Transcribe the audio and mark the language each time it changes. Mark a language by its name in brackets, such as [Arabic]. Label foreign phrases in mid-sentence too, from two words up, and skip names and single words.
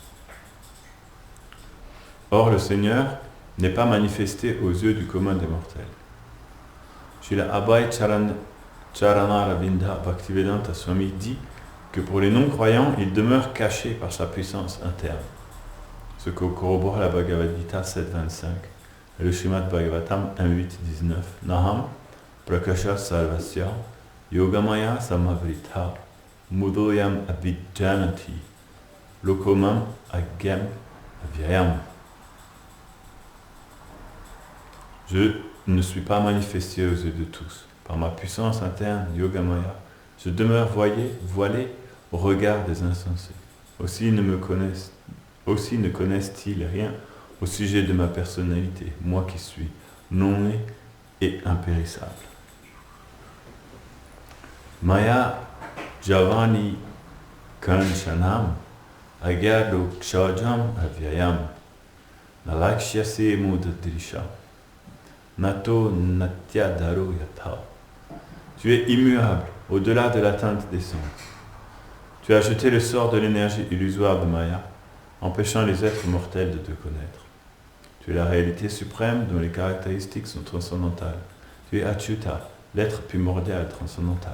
[French] Or, le Seigneur n'est pas manifesté aux yeux du commun des mortels. Srila Abhay Charana Bhaktivedanta Swami dit que pour les non-croyants, il demeure caché par sa puissance interne. Ce que corrobore la Bhagavad Gita 7.25 et le Srimad Bhagavatam 1.8.19. [Sanskrit] Naham Prakasha Sarvasya Yogamaya Samavritha Mudoyam Abhidjanati Lokomam Agyam Avyayam. [French] Je ne suis pas manifesté aux yeux de tous. Par ma puissance interne, Yogamaya, je demeure voilé au regard des insensés. Aussi ne connaissent-ils rien au sujet de ma personnalité, moi qui suis non-né et impérissable. [Sanskrit] Maya Javani Kanchanam Agyado Kshajam Avyayam Nalakshyase Mudadrisha Nato Natyadaro Yatha. [French] Tu es immuable, au-delà de l'atteinte des sens. Tu as jeté le sort de l'énergie illusoire de Maya, empêchant les êtres mortels de te connaître. Tu es la réalité suprême dont les caractéristiques sont transcendantales. Tu es Achyuta, l'être primordial transcendantal.